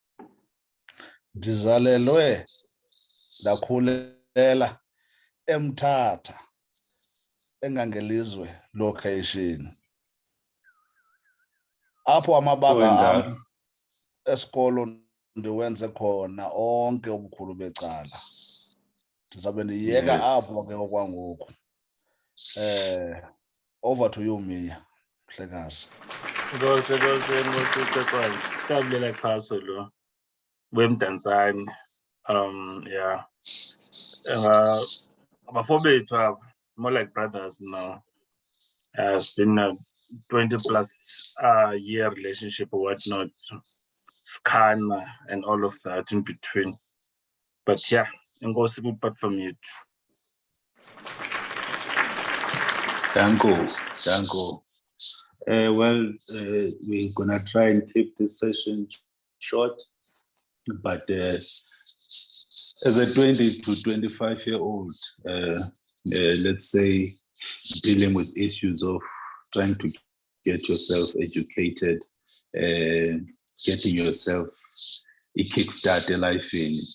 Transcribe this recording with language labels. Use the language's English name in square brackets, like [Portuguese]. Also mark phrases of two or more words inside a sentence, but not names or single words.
[Xhosa] Ndizalelwe ndakhulela eMthatha engangelizwe location. Apho amabanga am esikolo ndiwenze khona onke ubukhulu becala. Ndizabe ndiyeka apho ke okwangoku. [English] Over to you, Mia. [Xhosa] Mhlekazi. Ngoze kwani sabulela Xhaso lo wemdantsane. [English] Yeah. Abafowethu more like brothers now. It's been a 20 plus year relationship or whatnot, scan and all of that in between. But yeah, [Xhosa] enkosi kupart [English] from you. [Xhosa] Danko. [English] We're gonna try and keep this session short, but as a 20 to 25-year-old, let's say dealing with issues of trying to get yourself educated, getting yourself a kickstart a life in.